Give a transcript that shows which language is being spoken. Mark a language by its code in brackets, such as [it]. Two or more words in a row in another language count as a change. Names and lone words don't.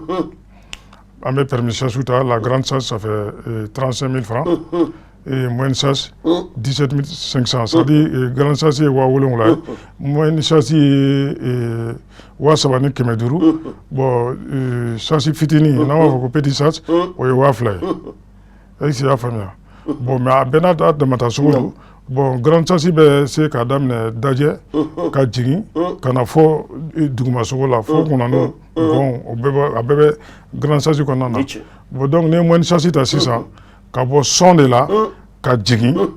[bm] an bɛ [fr] permis chasse ta la grande chasse ça fait 35 000 francs et moyenne chasse 17 500 c'est à dire grande chasse ye 7,000 ye moyenne chasse ye [bm] 3,500 bon chasse fitini n'an b'a fɔ ko [fr] petit chasse [bm] o ye 2,000 ye [fr] est ce que [bm] i y'a faamuya bon mais a bɛɛ n'a damata sogo don bon [fr] grande chasse [bm] bɛ se k'a daminɛ Dajɛ ka jigin ka na fɔ duguma sogo la fo Kunanu bon a bɛɛ bɛ [fr] grande chasse [bm] kɔnɔna na bon donc ni ye [fr] moyenne chasse [bm] ta sisan ka bɔ Sɔn de la ka jigin